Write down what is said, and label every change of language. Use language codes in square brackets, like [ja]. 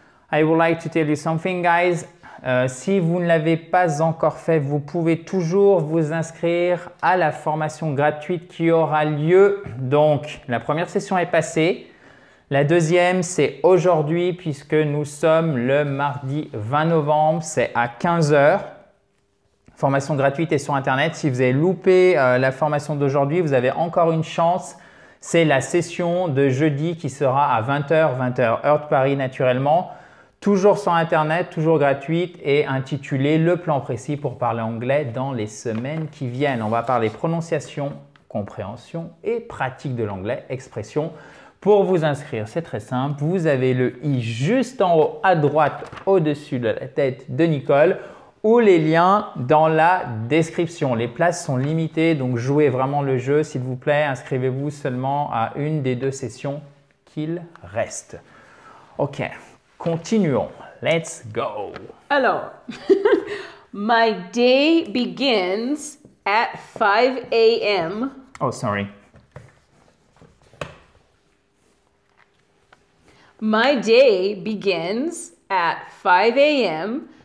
[en] I would like to tell you something, guys. [fr] Si vous ne l'avez pas encore fait, vous pouvez toujours vous inscrire à la formation gratuite qui aura lieu. Donc, la première session est passée. La deuxième, c'est aujourd'hui puisque nous sommes le mardi 20 novembre. C'est à 15 h. Formation gratuite est sur Internet. Si vous avez loupé la formation d'aujourd'hui, vous avez encore une chance. C'est la session de jeudi qui sera à 20 h, heure de Paris naturellement. toujours sur Internet, toujours gratuite et intitulée Le plan précis pour parler anglais dans les semaines qui viennent. On va parler prononciation, compréhension et pratique de l'anglais, expression. Pour vous inscrire, c'est très simple. Vous avez le i juste en haut à droite au-dessus de la tête de Nicole ou les liens dans la description. Les places sont limitées, donc jouez vraiment le jeu s'il vous plaît. Inscrivez-vous seulement à une des 2 sessions qu'il reste. Ok, continuons. [en] Let's go. Alors, my day begins at 5 a.m. Oh, sorry. My day begins at 5 a.m.